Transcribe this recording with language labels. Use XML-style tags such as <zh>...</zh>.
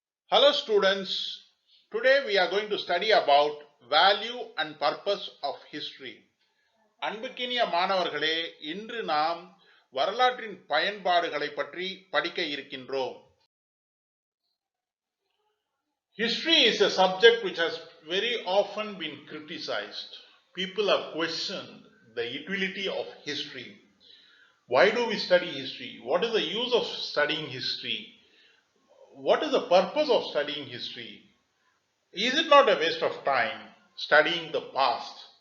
<en>Hello students, today we are going to study about value and purpose of history.</en> <ta>அன்புக்கினிய மாணவர்களே, இன்று நாம் வரலாற்றின் பயன்பாடுகளை பற்றி படிக்க இருக்கின்றோம்.</ta> <en>History is a subject which has very often been criticized. People have questioned the utility of history. Why do we study history? What is the use of studying history? What is the purpose of studying history? Is it not a waste of time studying the past?</en>